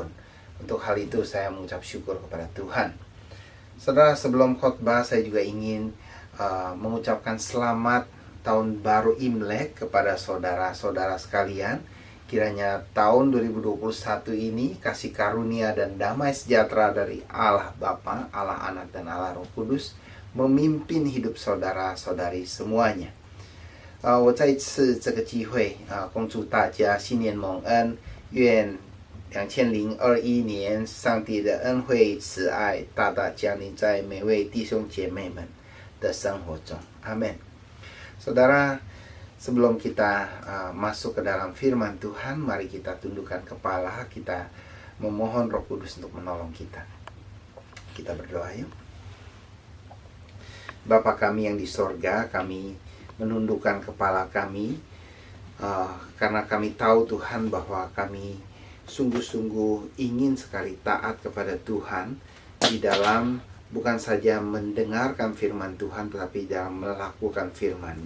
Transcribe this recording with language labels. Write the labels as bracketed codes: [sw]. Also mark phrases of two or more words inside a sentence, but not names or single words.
[id] Untuk hal itu saya mengucap syukur kepada Tuhan. Saudara, sebelum khotbah saya juga ingin mengucapkan selamat tahun baru Imlek kepada saudara-saudara sekalian. Kiranya tahun 2021 ini kasih karunia dan damai sejahtera dari Allah Bapa, Allah Anak, dan Allah Roh Kudus memimpin hidup saudara-saudari semuanya. [zh] 我再一次这个机会恭祝大家新年蒙恩，愿2021年上帝的恩惠慈爱大大降临在每位弟兄姐妹们的生活中。 [id] 阿们。Saudara, sebelum kita masuk ke dalam firman Tuhan, mari kita tundukkan kepala, kita memohon Roh Kudus untuk menolong kita. Kita berdoa yuk. Bapa kami yang di sorga, kami menundukkan kepala kami karena kami tahu Tuhan bahwa kami sungguh-sungguh ingin sekali taat kepada Tuhan di dalam bukan saja mendengarkan firman Tuhan tetapi dalam melakukan firman-Mu.